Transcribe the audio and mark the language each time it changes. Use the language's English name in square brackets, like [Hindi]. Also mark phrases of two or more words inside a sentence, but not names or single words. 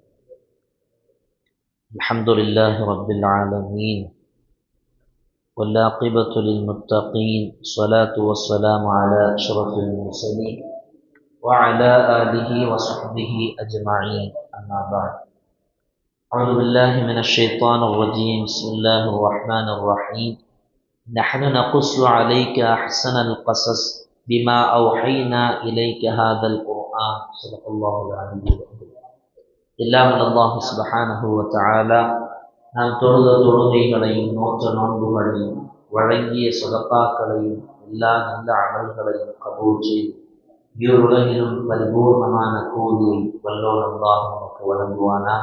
[Arabic] الحمد لله رب العالمين والعاقبة للمتقين، الصلاة والسلام على أشرف المرسلين وعلى آله وصحبه أجمعين، أما بعد. أعوذ بالله من الشيطان الرجيم. بسم الله الرحمن الرحيم. نحن نقص عليك أحسن القصص بما أوحينا إليك هذا القرآن. صدق الله العلي العظيم. [Tamil] எல்லாம் அல்லாஹ் [Arabic] سبحانه و تعالى [Tamil] நாம் தொழுத தொழுகைகளையும் நோற்ற நோன்புகளையும் வழங்கிய சதகாக்களையும் எல்லா நல்ல அமல்களையும் கபூல் செய்து இருலகிலும் பரிபூர்ணமான கூலியை வல்லோன் அல்லாஹ் நமக்கு வழங்குவானாக.